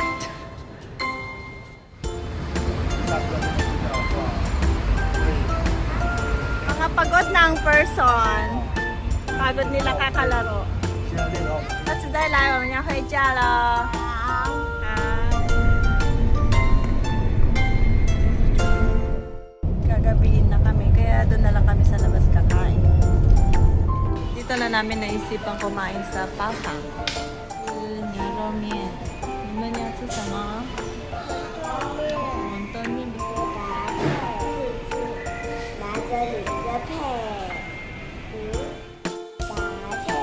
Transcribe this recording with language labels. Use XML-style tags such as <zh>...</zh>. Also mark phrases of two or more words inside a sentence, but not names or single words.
<tl>Mga pagod na ang person. Pagod nila kakalaro.</tl> <zh>下次再来，我们要回家了。</zh> <tl>Gagabihin na kami, kaya doon na lang kami sa labas kakain. Dito na namin naisipan kumain sa Palhang.</tl> <zh>牛肉面，你们要吃什么？馄饨面。拿着你的配，拿着。</zh>